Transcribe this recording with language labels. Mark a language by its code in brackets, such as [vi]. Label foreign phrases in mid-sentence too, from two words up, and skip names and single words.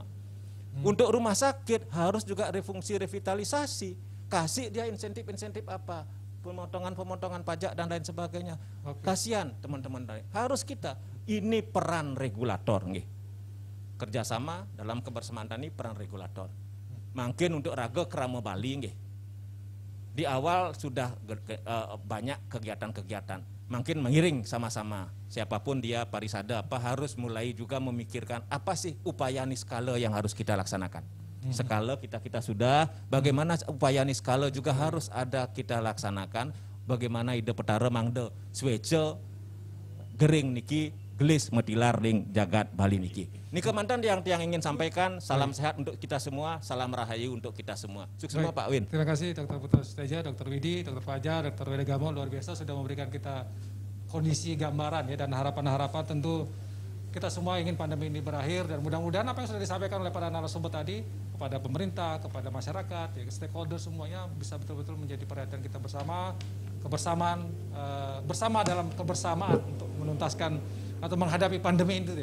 [id] Untuk rumah sakit harus juga refungsi revitalisasi, kasih dia insentif-insentif apa, pemotongan pajak dan lain sebagainya. Kasihan teman-teman tadi. Harus kita, ini peran regulator nggih. Kerjasama dalam kebersamaan tani peran regulator. Mungkin untuk raga kerama Bali nggih. Di awal sudah banyak kegiatan-kegiatan. Mungkin mengiring sama-sama. Siapapun dia parisada apa harus mulai juga memikirkan apa sih upaya niskala yang harus kita laksanakan. Skala kita sudah, bagaimana upaya niskala juga harus ada kita laksanakan. [ban] Bagaimana ide petara mangde swece gering niki gelis metilar ring jagat Bali niki. [id] Ini kemantan yang ingin sampaikan. Salam sehat untuk kita semua, salam rahayu untuk kita semua. Sukses semua Pak Win. Terima kasih Dr. Putra Suteja, Dr. Widi, Dr. Fajar, Dr. Wedegamo, luar biasa sudah memberikan kita kondisi gambaran ya, dan harapan-harapan. Tentu kita semua ingin pandemi ini berakhir, dan mudah-mudahan apa yang sudah disampaikan oleh para narasumber tadi kepada pemerintah, kepada masyarakat, ya, stakeholder semuanya bisa betul-betul menjadi perhatian kita bersama, bersama dalam kebersamaan untuk menuntaskan atau menghadapi pandemi itu ya.